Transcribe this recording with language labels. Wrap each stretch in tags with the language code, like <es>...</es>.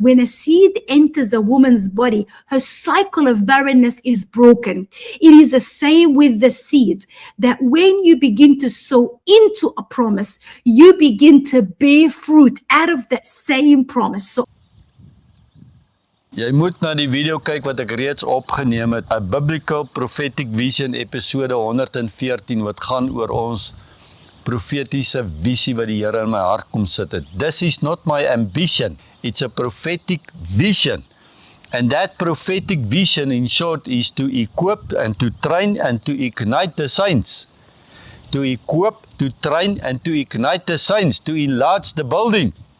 <en>When a seed enters a woman's body, her cycle of barrenness is broken. It is the same with the seed, that when you begin to sow into a promise, you begin to bear fruit out of that same promise. So</en> <af>Jy moet na die video kyk wat ek reeds opgeneem het, 'n Biblical Prophetic Vision episode 114 wat gaan oor ons profetiese visie wat die Here in my hart kom sit het.</af> <en>This is not my ambition, it's a prophetic vision. And that prophetic vision in short is to equip and to train and to ignite the saints. To equip, to train and to ignite the saints, to enlarge the building.</en>